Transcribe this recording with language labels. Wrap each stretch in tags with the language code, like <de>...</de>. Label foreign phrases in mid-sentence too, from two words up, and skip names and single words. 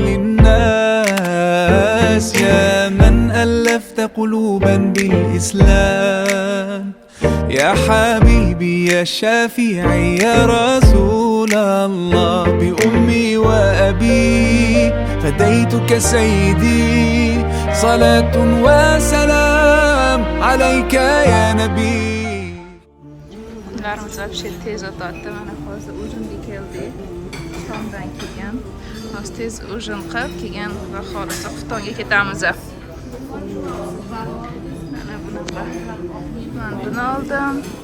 <ar>للناس يا من ألفت قلوبا بالإسلام يا حبيبي يا شافعي يا رسول الله بأمي وأبي فديتك سيدي صلاة وسلام عليك يا نبي.</ar> <uz>Kunlarimiz вообще tez o'tadi. Mana hozir ujinga keldik. Xuftondan kelgan. Hozir tez ujin qilib kelgan va xohlasa Xuftonga ketamiz. Mana bunaqa. Men buni oldim.</uz>